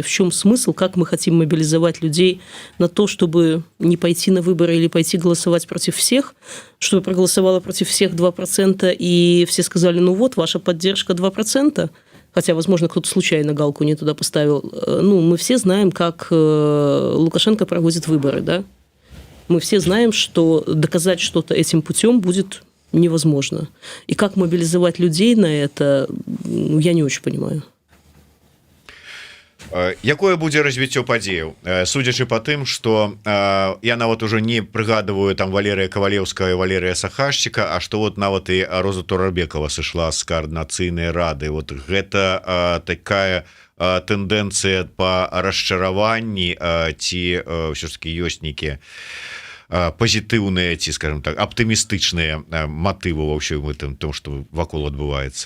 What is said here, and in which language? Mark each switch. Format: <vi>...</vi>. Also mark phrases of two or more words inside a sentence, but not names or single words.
<ru>В чем смысл, как мы хотим мобилизовать людей на то, чтобы не пойти на выборы или пойти голосовать против всех, чтобы проголосовало против всех 2%, и все сказали, ну вот, ваша поддержка 2%, хотя, возможно, кто-то случайно галку не туда поставил. Ну, мы все знаем, как Лукашенко проводит выборы, да? Мы все знаем, что доказать что-то этим путем будет невозможно. И как мобилизовать людей на это, я не очень понимаю.</ru> <be>Якое будзе развіццё падзеяў? Судзячы па тым, што я нават уже не прыгадываю там Валерыя Кавалеўскага і Валерыя Сахашчыка, а што вот нават і Роза Турабекова сышла з каардынацыйнай рады. Вот гэта такая тэндэнцыя па расчараванні, ці ўсё ж такі ёсць нейкія пазітыўныя, ці, скажем так, аптымістычныя матывы ва ўсім гэтым, том, што вакол адбываецца?</be>